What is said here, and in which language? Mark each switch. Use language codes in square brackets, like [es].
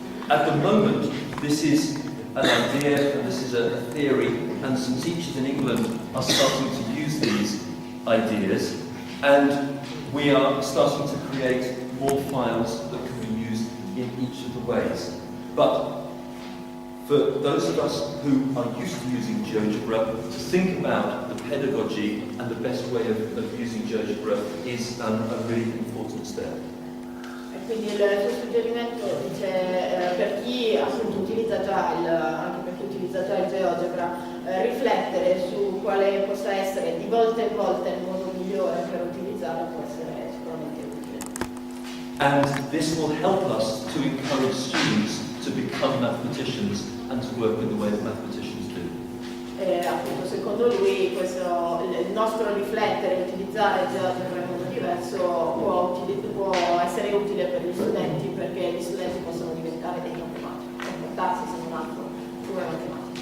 [en] At the moment, this is an idea and this is a theory, and some teachers in England are starting to use these ideas, and we are starting to create more files that can be used in each of the ways. But for those of us who are used to using Geogebra, to think about the pedagogy and the best way of using Geogebra is a really important step. [it] E quindi il suo suggerimento dice per chi appunto utilizza già anche per chi utilizza già il Geogebra, riflettere su quale possa essere di volta in volta il modo migliore per utilizzarlo può essere sicuramente utile. [en] And this will help us to encourage students to become mathematicians and to work in the way that mathematicians do. [it] E appunto secondo lui il nostro riflettere e utilizzare il Geogebra in modo diverso può essere utile per gli studenti, perché gli studenti possono diventare dei matematici, comportarsi se non altro come matematici.